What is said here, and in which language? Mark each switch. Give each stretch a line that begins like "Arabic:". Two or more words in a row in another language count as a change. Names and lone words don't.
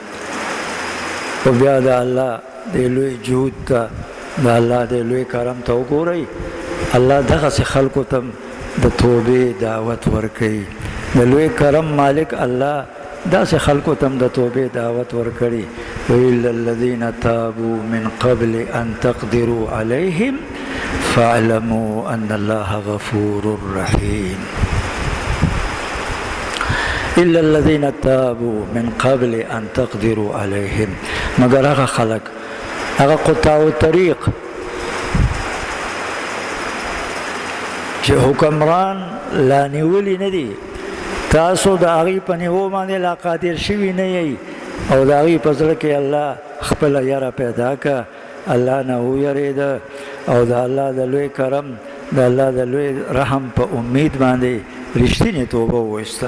Pashto: او بیا د الله د لوی جهود ته، د الله د لوی کرم ته وګورئ، الله دغسې خلکو ته د توبې دعوت ورکوي. د لوی کرم مالک الله داسې خلکو ته د توبې دعوت ورکړي.
Arabic: وإلا الذين تابوا من قبل أن تقدروا عليهم فاعلموا أن الله غفور رحيم. إلا الذين تابوا من قبل أن تقدروا عليهم،
Pashto: مگر هغه خلق، هغه
Arabic: قطاع الطريق
Pashto: چې حکمران لا نیولی نه دي، تاسو د هغې په نیوو باندې لا قادر شوي نه یئ، او د هغې په زړه کې الله خپله یره پیدا که، الله نه ویرېده، او د الله د لوی کرم، د الله د لوی رحم په امید باندې رښتینې توبه وویسته.